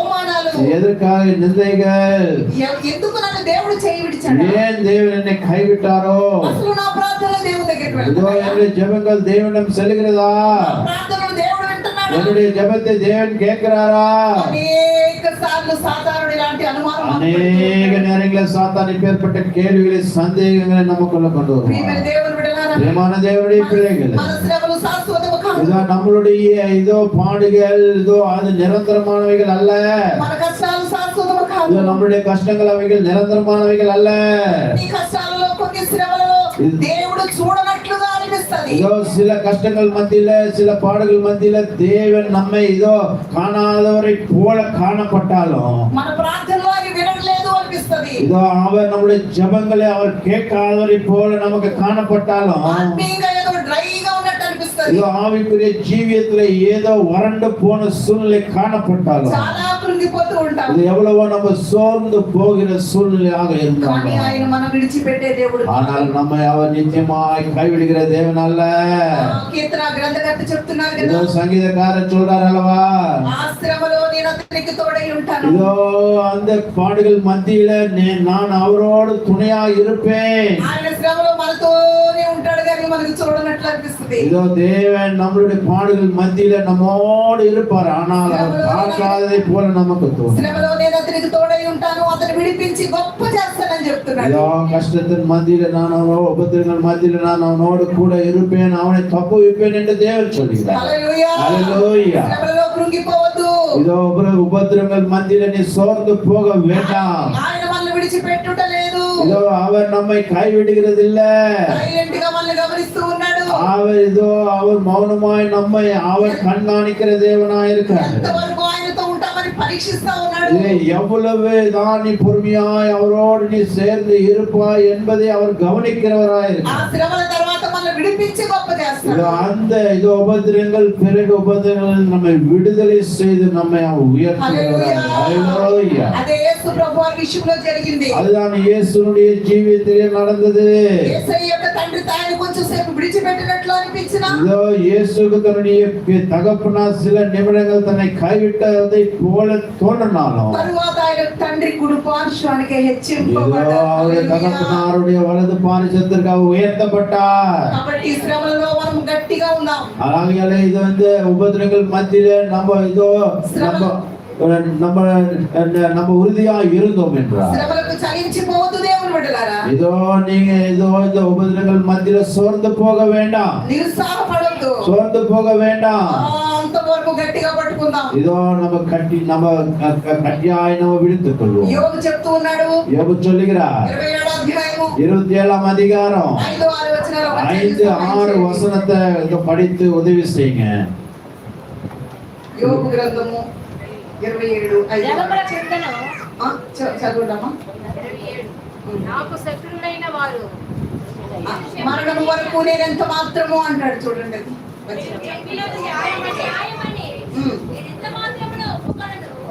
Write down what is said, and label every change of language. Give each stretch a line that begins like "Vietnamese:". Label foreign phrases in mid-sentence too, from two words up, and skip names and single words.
Tamil: எதற்காக நிந்தைகள்,
Telugu: ఎందుకు నన్ను దేవుడు చేయి ఆలోచించాడు
Tamil: ஏன் தேவன் என்னை கைவிட்டாரோ?
Telugu: అసలు నా ప్రార్థనలు దేవుని దగ్గరికి
Tamil: இதோ
Telugu: వెళ్తున్నాయా?
Tamil: என்னுடைய ஜெபங்கள் தேவனிடம் செல்கிறதா?
Telugu: ప్రార్థనలు దేవుడు వింటున్నాడు.
Tamil: என்னுடைய ஜெபத்தை தேவன் கேட்கிறாரா?
Telugu: అనేక సార్లు సాతానుడు ఇలాంటి అనుమానం
Tamil: அநேக நேரங்களில் சாத்தான் இப்பேற்பட்ட கேள்விகளை சந்தேகங்களை நமக்குள்ள கொண்டு
Telugu: ప్రియమైన
Tamil: வருவான்.
Telugu: దేవుని బిడ్డలారా,
Tamil: பிரியமான தேவனுடைய பிள்ளைகள்,
Telugu: మన శ్రమలు శాశ్వతము కాదు.
Tamil: இதோ நம்மளுடைய இதோ பாடுகள் இதோ அது நிரந்தரமானவைகள் அல்ல.
Telugu: మన కష్టాలు శాశ్వతము కాదు.
Tamil: இதோ நம்மளுடைய கஷ்டங்கள் அவைகள் நிரந்தரமானவைகள் அல்ல.
Telugu: ఈ కష్టాలలో కొన్ని శ్రమలలో దేవుడు చూడనట్లుగా అనిపిస్తది.
Tamil: இதோ சில கஷ்டங்கள் மத்தியில சில பாடுகள் மத்தியில தேவன் நம்மை இதோ காணாதவரை போல காணப்பட்டாலும்
Telugu: మన ప్రార్థనలో ఆయన వినట్లేదు అనిపిస్తది.
Tamil: இதோ அவர் நம்முடைய ஜெபங்களை அவர் கேட்காதவரை போல நமக்கு காணப்பட்டாலும்
Telugu: ఆత్మీయంగా ఏదో డ్రైగా ఉన్నట్టు అనిపిస్తది.
Tamil: இதோ ஆவிக்குரிய ஜீவியத்துல ஏதோ வறண்டு போன சூழ்நிலை காணப்பட்டாலும்
Telugu: చాలా కృంగిపోతూ ఉంటాం.
Tamil: இது எவ்வளவோ நம்ம சோர்ந்து போகிற சூழ்நிலையாக
Telugu: కానీ
Tamil: இருந்தாலும்
Telugu: ఆయన మనం విడిచిపెట్టే దేవుడు.
Tamil: ஆனால் நம்மை அவர் நிச்சயமாய் கைவிடுகிற தேவன் அல்ல.
Telugu: కీర్తన గ్రంథకర్త చెప్తున్నారు
Tamil: இதோ
Telugu: కదా,
Tamil: சங்கீதக்காரர் சொல்றார் அல்லவா,
Telugu: ఆ శ్రమలో నేను అతనికి తోడై ఉంటాను.
Tamil: இதோ அந்த பாடுகள் மத்தியில நான் அவரோடு துணையா இருப்பேன்.
Telugu: ఆయన శ్రమలో మనతోనే ఉంటాడు కానీ మనకు చూడనట్లు అనిపిస్తుంది.
Tamil: இதோ தேவன் நம்மளுடைய பாடுகள் மத்தியில நம்மோடு இருப்பார், ஆனால் அவர் பார்க்காததை போல நமக்கு தோணும்.
Telugu: శ్రమలో నేను అతనికి తోడై ఉంటాను, అతను విడిపించి గొప్ప చేస్తానని చెప్తున్నాడు.
Tamil: இதோ கஷ்டத்தின் மத்தியில நான் அவனோடு உபத்திரங்கள் மத்தியில நான் அவனோடு கூட இருப்பேன், அவனை தப்புவிப்பேன் என்று தேவன் சொல்கிறார்.
Telugu: హల్లెలూయా. హల్లెలూయా. శ్రమలో కృంగిపోవద్దు.
Tamil: இதோ உபத்திரங்கள் மத்தியில நீ சோர்ந்து போக வேண்டாம்.
Telugu: ఆయన మనల్ని విడిచిపెట్టుట లేదు.
Tamil: இதோ அவர் நம்மை கைவிடுகிறது இல்ல.
Telugu: సైలెంట్ గా మనల్ని గమనిస్తూ ఉన్నాడు.
Tamil: அவர் மௌனமாய் நம்மை அவர் கண்காணிக்கிற தேவனாய் இருக்கார்.
Telugu: ఎంతవరకు ఆయనతో ఉంటామని పరీక్షిస్తా ఉన్నాడు.
Tamil: எவ்வளவு தான் நீ பொறுமையாய் அவரோடு நீ சேர்ந்து இருப்பாய் என்பதை அவர் கவனிக்கிறவராய்
Telugu: ఆ
Tamil: இருக்கிறார்.
Telugu: శ్రమల తర్వాత మనల్ని విడిపించి గొప్ప చేస్తాడు.
Tamil: அந்த உபத்திரங்கள் பிறகு உபத்திரங்கள் நம்மை விடுதலை செய்து நம்மை உயர்த்துகிறார். ஹல்லேலூயா.
Telugu: అదే యేసు ప్రభువారి విషయంలో జరిగింది.
Tamil: அதுதான் இயேசுனுடைய ஜீவியத்திலே நடந்தது.
Telugu: యేసయ్య యొక్క తండ్రి తాను కొంచెం సేపు విడిచిపెట్టినట్లు అనిపించినా
Tamil: இதோ இயேசுக்கு தன்னுடைய தகப்பனார் சில நிமிடங்கள் தன்னை கைவிட்டதை போல தோன்றினாலும்
Telugu: తరువాత ఆయన తండ్రి కుడి పార్శ్వానికి
Tamil: இதோ
Telugu: హెచ్చింపబడ్డాడు.
Tamil: அவருடைய தகப்பனாருடைய வலது பாரிசத்திற்காக உயர்த்தப்பட்டார்.
Telugu: కాబట్టి ఈ శ్రమలలో మనం గట్టిగా ఉందాం.
Tamil: ஆகையால இது உபத்திரங்கள் மத்தியில நம்ம இதோ நம்ம உறுதியா இருந்தோம் என்றார்.
Telugu: శ్రమలకు చలించిపోవద్దు దేవుని బిడ్డలారా.
Tamil: இதோ நீங்க இதோ இந்த உபத்திரங்கள் மத்தியில சோர்ந்து போக வேண்டாம்,
Telugu: నిరుత్సాహపడొద్దు.
Tamil: சோர்ந்து போக வேண்டாம்.
Telugu: అంతవరకు గట్టిగా పట్టుకుందాం.
Tamil: இதோ நம்ம கட்டியாய் நம்ம விடுத்துக் கொள்வோம்.
Telugu: యోగు చెప్తూ ఉన్నాడు,
Tamil: யோபு சொல்லுகிறார்
Telugu: 27వ అధ్యాయము
Tamil: 27ஆம் அதிகாரம்
Telugu: 5-6 వచనాలు
Tamil: 5-6 వచனத்தை இத படித்து உதவி செய்யுங்க.
Telugu: యోగు గ్రంథము 27:5. జనముల చింతను చదువుదామా? నాకు శత్రువులైన వారు మరణం వరకు నేను ఎంత మాత్రము అంటాడు చూడండి. చెప్పినది న్యాయమని ఎంత మాత్రమును ఒప్పుకొనను.